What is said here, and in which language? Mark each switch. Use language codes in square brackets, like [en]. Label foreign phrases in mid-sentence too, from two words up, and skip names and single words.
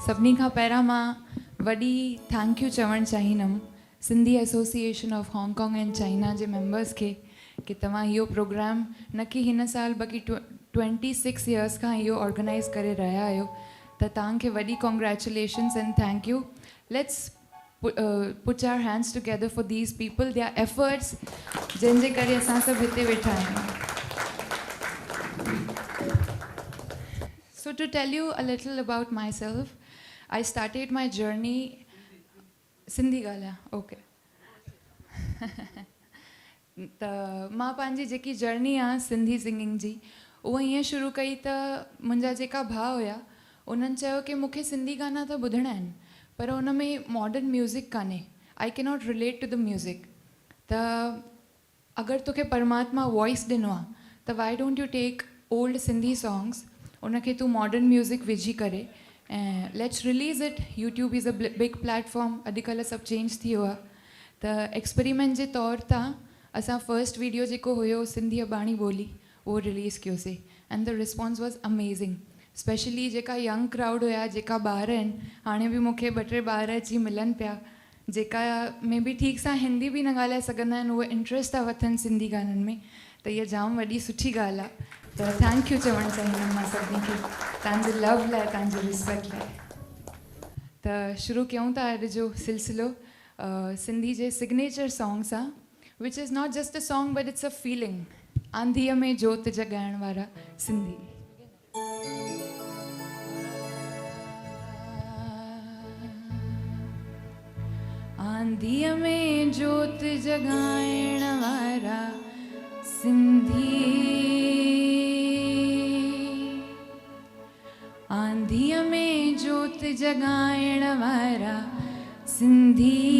[sd] सभिनी खां पहिरां मां वॾी [en] thank you [sd] चवणु चाहींदमि सिंधी एसोसिएशन ऑफ हांगकांग एंड चाइना जे मेंबर्स खे कि तव्हां इहो प्रोग्राम न कि हिन साल बल्कि 26 इयर्स खां इहो ऑर्गेनाइज़ करे रहिया आहियो, त तव्हांखे वॾी [en] congratulations and thank you. लेट्स put our hands together for these people, their efforts, [sd] जिनजे करे असां सभु हिते वेठा आहियूं। [en] So to tell you a little about myself, I started my journey [sd] सिंधी ॻाल्हायां, [en] ओके। [sd] त मां पंहिंजी जेकी जर्नी आहे सिंधी सिंगिंग जी, उहा ईअं शुरू कई त मुंहिंजा जेका भाउ हुया उन्हनि चयो कि मूंखे सिंधी गाना त ॿुधणा आहिनि, पर उन में [en] modern music [sd] कान्हे, [en] I can not relate to the music. [sd] त अगरि तोखे परमात्मा वॉइस ॾिनो आहे त [en] why don't you take old Sindhi songs, [sd] उनखे तूं [en] modern music [sd] विझी करे ऐं [en] let's release it. YouTube is a big platform, [sd] अॼुकल्ह सभु चेंज थी वियो आहे। त एक्सपेरिमेंट जे तौर तां असां [en] first video [sd] जेको हुयो सिंधी अबाणी ॿोली उहो रिलीज़ कयोसीं, [en] and the response was amazing. [sd] स्पेशली जेका [en] young crowd [sd] हुया, जेका ॿार आहिनि, हाणे बि मूंखे 2-3 ॿार अची मिलनि पिया जेका में बि ठीक सां हिंदी बि न ॻाल्हाए सघंदा आहिनि, उहे इंट्रस्ट था वठनि सिंधी गाननि में, त इहा जाम वॾी सुठी ॻाल्हि आहे। त [en] thank you [sd] चवणु चाहींदमि मां सभिनी खे तव्हांजे लव लाइ, तव्हांजे रिस्पेक्ट लाइ। त शुरू कयूं था अॼु जो सिलसिलो सिंधी जे [en] signature song [sd] सां, [en] which is not just a song but it's a feeling. [sd] आंधीअ में जोत जॻाइण वारा सिंधी। आंधीअ में जोत जगाइण वारा सिंधी, आंधीअ में जोत जगाइण वारा सिंधी,